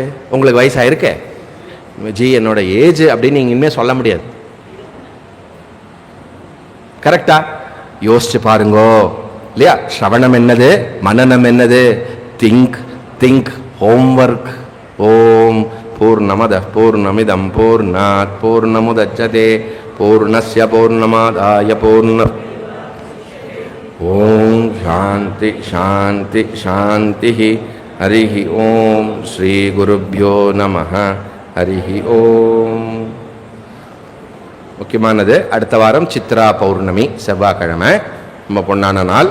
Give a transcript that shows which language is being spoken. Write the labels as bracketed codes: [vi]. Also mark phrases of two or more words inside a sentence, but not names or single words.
[ta] உங்களுக்கு வயசா இருக்கு ஜி, என்னோட ஏஜ் அப்படின்னு நீங்க இனிமே சொல்ல முடியாது. கரெக்டா? யோசிச்சு பாருங்கோ இல்லையா? ஸ்ரவணம் என்னது, மனனம் என்னது? [en] think think, homework. [sa] ॐ पूर्णमद पूर्णमिदं पूर्णात् पूर्णमुदच्यते पूर्णस्य पूर्णमादाय पूर्ण. ॐ शान्ति शान्ति शान्ति. हरिः ॐ। श्री गुरुभ्यो नमः. हरिः ॐ. [ta] முக்கியமானது, அடுத்த வாரம் சித்ரா பௌர்ணமி, செவ்வாய்க்கிழமை, ரொம்ப பொன்னான நாள்.